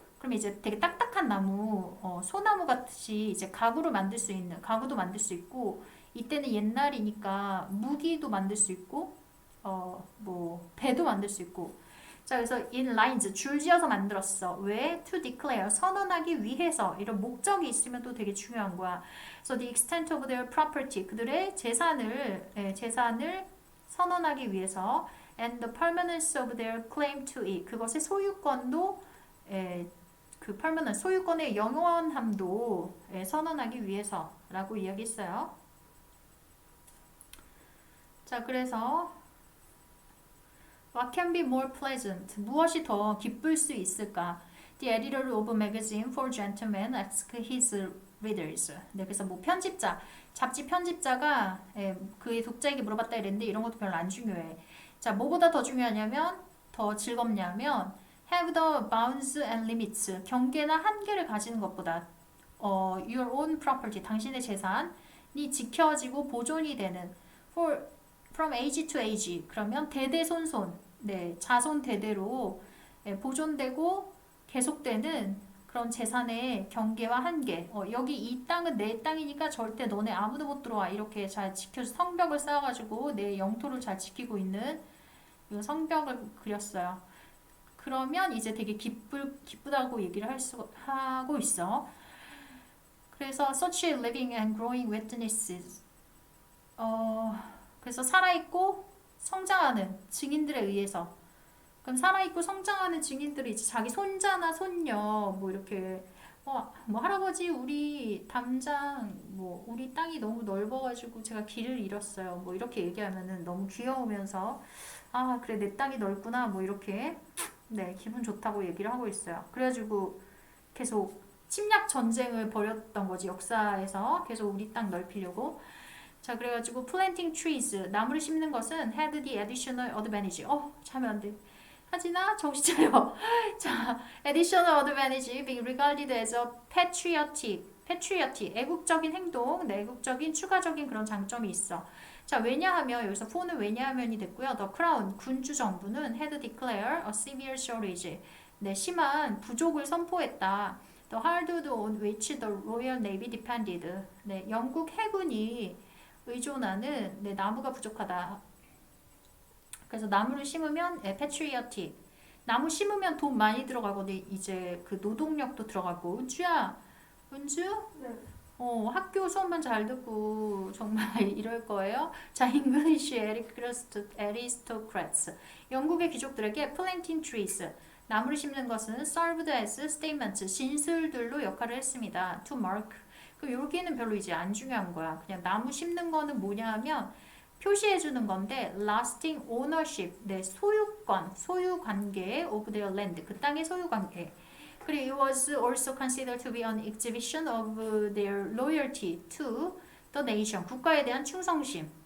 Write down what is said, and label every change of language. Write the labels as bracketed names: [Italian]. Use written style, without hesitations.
[Korean] 그럼 이제 되게 딱딱한 나무, 소나무 같이 이제 가구도 만들 수 있고 이때는 옛날이니까 무기도 만들 수 있고 뭐 배도 만들 수 있고. 자, 그래서 [English] in lines [Korean] 줄지어서 만들었어. 왜? [English] To declare [Korean] 선언하기 위해서. 이런 목적이 있으면 또 되게 중요한 거야. [English] So the extent of their property [Korean] 그들의 재산을 선언하기 위해서 [English] and the permanence of their claim to it [Korean] 그것의 소유권도 그 [English] permanent [Korean] 소유권의 영원함도 선언하기 위해서라고 이야기했어요. 자, 그래서 [English] What can be more pleasant? [Korean] 무엇이 더 기쁠 수 있을까? [English] The editor of a magazine for gentlemen asked his readers. [Korean] 네, 그래서 뭐 잡지 편집자가 그의 독자에게 물어봤다 이랬는데 이런 것도 별로 안 중요해. 자, 뭐보다 더 중요하냐면 더 즐겁냐면 [English] have the bounds and limits [Korean] 경계나 한계를 가지는 것보다 [English] your own property [Korean] 당신의 재산이 지켜지고 보존이 되는 [English] from age to age [Korean] 그러면 대대손손 네, 자손 대대로 보존되고 계속되는 그런 재산의 경계와 한계. 여기 이 땅은 내 땅이니까 절대 너네 아무도 못 들어와. 이렇게 잘 지켜서 성벽을 쌓아가지고 내 영토를 잘 지키고 있는 이 성벽을 그렸어요. 그러면 이제 되게 기쁘다고 얘기를 하고 있어. 그래서 [English] such living and growing witnesses. [Korean] 그래서 살아있고 성장하는 증인들에 의해서. 그럼 살아있고 성장하는 증인들이 이제 자기 손자나 손녀 뭐 이렇게 뭐 할아버지 우리 담장 뭐 우리 땅이 너무 넓어가지고 제가 길을 잃었어요. 뭐 이렇게 얘기하면은 너무 귀여우면서 그래 내 땅이 넓구나 뭐 이렇게 네 기분 좋다고 얘기를 하고 있어요. 그래가지고 계속 침략 전쟁을 벌였던 거지 역사에서 계속 우리 땅 넓히려고. 자, 그래가지고 [English] planting trees [Korean] 나무를 심는 것은 [English] had the additional advantage. [Korean] 자면 안 돼. 하진아 정신 차려. 자, [English] additional advantage being regarded as a patriotic [Korean] 애국적인 행동, 애국적인 추가적인 그런 장점이 있어. 자, 왜냐하면 여기서 for는 왜냐하면이 됐고요. [English] The crown [Korean] 군주 정부는 [English] had declared a severe shortage. [Korean] 네, 심한 부족을 선포했다. [English] The hardwood on which the Royal Navy depended. [Korean] 네, 영국 해군이 의존하는 나무가 부족하다. 그래서 나무를 심으면 patriotic. 나무 심으면 돈 많이 들어가고 이제 그 노동력도 들어가고. 은주? 네. 학교 수업만 잘 듣고 정말 이럴 거예요. 자, [English] English aristocrats. [Korean] 영국의 귀족들에게 [English] planting trees. [Korean] 나무를 심는 것은 [English] served as statements. [Korean] 진술들로 역할을 했습니다. [English] To mark. [Korean] 그 여기는 별로 이제 안 중요한 거야. 그냥 나무 심는 거는 뭐냐 하면 표시해 주는 건데 [English] lasting ownership, [Korean] 네, 소유권, 소유 관계 [English] of their land, [Korean] 그 땅의 소유 관계. 그리고 [English] it was also considered to be an exhibition of their loyalty to the nation, [Korean] 국가에 대한 충성심.